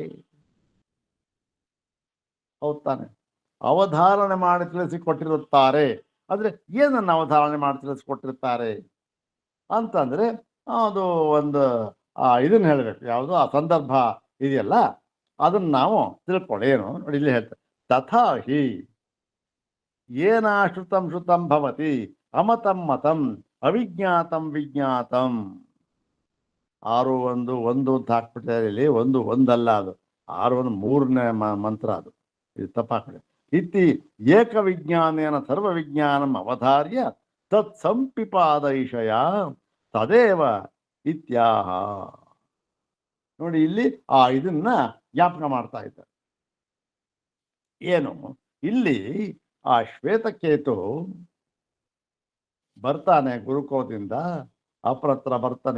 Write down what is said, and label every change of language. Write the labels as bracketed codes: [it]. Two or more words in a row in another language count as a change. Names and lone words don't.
[kn] ಹೌದ್ ತಾನೆ? ಅವಧಾರಣೆ ಮಾಡಿ ತಿಳಿಸಿಕೊಟ್ಟಿರುತ್ತಾರೆ ಅಂದ್ರೆ ಏನನ್ನ ಅವಧಾರಣೆ ಮಾಡಿ ತಿಳಿಸಿಕೊಟ್ಟಿರ್ತಾರೆ ಅಂತಂದ್ರೆ, ಅದು ಒಂದು ಇದನ್ನ ಹೇಳಬೇಕು. ಯಾವುದು ಆ ಸಂದರ್ಭ ಇದೆಯಲ್ಲ, ಅದನ್ನ ನಾವು ತಿಳ್ಕೊಳ್ಳಿ. ಏನು ನೋಡಿ, ಇಲ್ಲಿ ಹೇಳ್ತಾರೆ, [sa] ತಥಾ ಹಿ ಏನಾಶ್ರುತಂ ಶ್ರುತಂ ಭವತಿ ಅಮತಂ ಮತಂ ಅವಿಜ್ಞಾತಂ ವಿಜ್ಞಾತಂ. [kn] 6-1 1 ಅಂತ ಹಾಕ್ಬಿಟ್ಟಿದ್ದಾರೆ ಇಲ್ಲಿ. ಒಂದಲ್ಲ, ಅದು 6-1 3ನೇ ಮಂತ್ರ. ಅದು ಇದು ತಪ್ಪಾಕಡೆ. [sa] ಇತಿ ಏಕ ವಿಜ್ಞಾನೇನ ಸರ್ವ ವಿಜ್ಞಾನಂ ಅವಧಾರ್ಯ ತತ್ ಸಂಪಿಪಾದೈಷಯ ತದೇವ ಇತ್ಯಾಹ. [kn] ನೋಡಿ, ಇಲ್ಲಿ ಇದನ್ನ ಜ್ಞಾಪಕ ಮಾಡ್ತಾ ಇದ್ದಾರೆ. ಏನು? ಇಲ್ಲಿ ಆ ಶ್ವೇತಕೇತು ಬರ್ತಾನೆ ಗುರುಕೋದಿಂದ, ಅಪ್ರತ್ರ ಬರ್ತಾನೆ.